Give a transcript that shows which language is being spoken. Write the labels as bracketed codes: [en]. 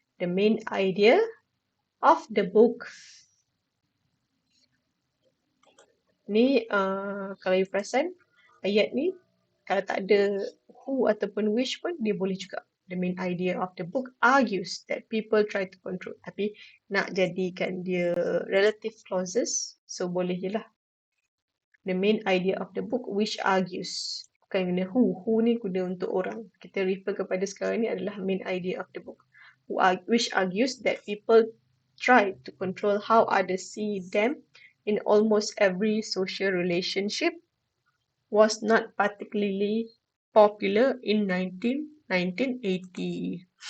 [en] The main idea of the book [ms] ni, kalau you perasan ayat ni, kalau tak ada who ataupun which pun dia boleh juga. [en] The main idea of the book argues that people try to control. [ms] Tapi nak jadikan dia relative clauses, so boleh je lah. [en] The main idea of the book which argues. [ms] Bukan guna who. Who ni guna untuk orang. Kita refer kepada sekarang ni adalah [en] main idea of the book. Which argues that people try to control how others see them in almost every social relationship was not particularly popular in 1980.